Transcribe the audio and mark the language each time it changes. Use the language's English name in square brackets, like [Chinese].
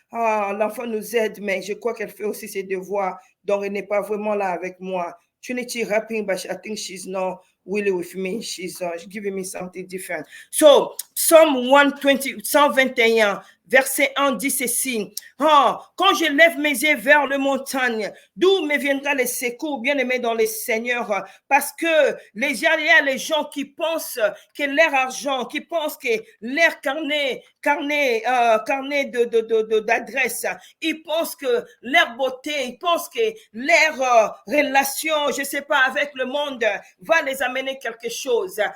[French] L'enfant nous aide, mais je crois qu'elle fait aussi ses devoirs, donc elle n'est pas vraiment là avec moi. [English] Trinity rapping, but I think she's not really with me. She's giving me something different. [French] So, Psalm 121, verset 1 dit ceci. Quand je lève mes yeux vers le montagne, d'où me viendra le secours, bien-aimé dans le Seigneur, parce que il y a les gens qui pensent que leur argent, qui pensent que leur carnet d'adresse, ils pensent que leur beauté, ils pensent que leur relation, je sais pas, avec le monde va les amener quelque chose.